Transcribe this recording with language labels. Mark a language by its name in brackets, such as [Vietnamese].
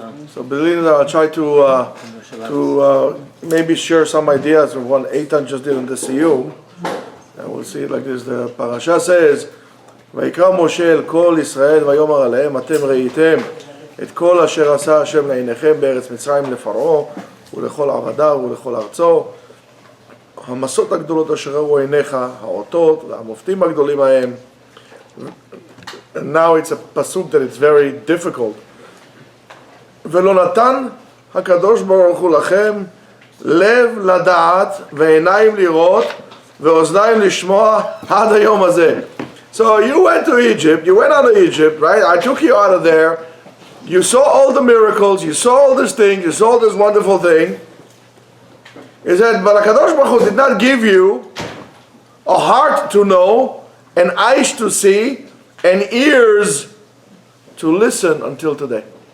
[English] So believe that I'll try to maybe share some ideas of what Eitan just did in the Siyum. And we'll see it like this. The Parasha says, [Hebrew] ויקרא משה אל כל ישראל ויאמר עליהם אתם ראיתם את כל אשר עשה השם לעיניכם בארץ מצרים לפרעה ולכל עבדיו ולכל ארצו המסות הגדולות אשר ראו עיניך האותות והמופתים הגדולים ההם. [English] And now it's a pasuk that it's very difficult. [Hebrew] ולא נתן הקדוש ברוך הוא לכם לב לדעת ועיניים לראות ואוזניים לשמוע עד היום הזה. [English] So you went to Egypt, you went out of Egypt, right? I took you out of there. You saw all the miracles, you saw all this thing, you saw this wonderful thing. He said, but HaKadosh Baruch Hu did not give you a heart to know, and eyes to see, and ears to listen until today.